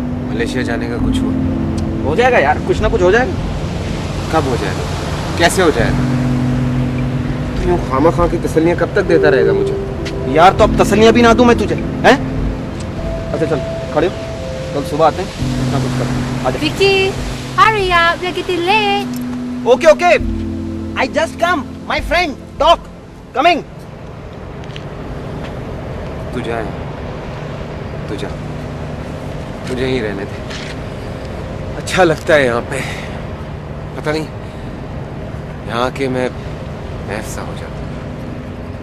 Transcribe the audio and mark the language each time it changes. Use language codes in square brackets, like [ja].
[hi] Malaysia जाने का कुछ हुआ? हो जाएगा यार, कुछ ना कुछ हो जाएगा। कब हो जाएगा, कैसे हो जाएगा? तो यूं खामा खा की तसल्लियां कब तक देता रहेगा मुझे? यार तो अब तसल्लियां भी ना दूं मैं तुझे, हैं? अच्छा चल खड़े हो, कल सुबह आते हैं, कुछ ना कुछ करते हैं। [en] Vicky, hurry up, we're getting late. Okay okay, I just come, my friend doc coming. [hi] तू जा, तू जा, मुझे यहीं रहने दे, अच्छा लगता है यहाँ पे। पता नहीं, यहाँ के मैं ऐसा हो जाता हूँ।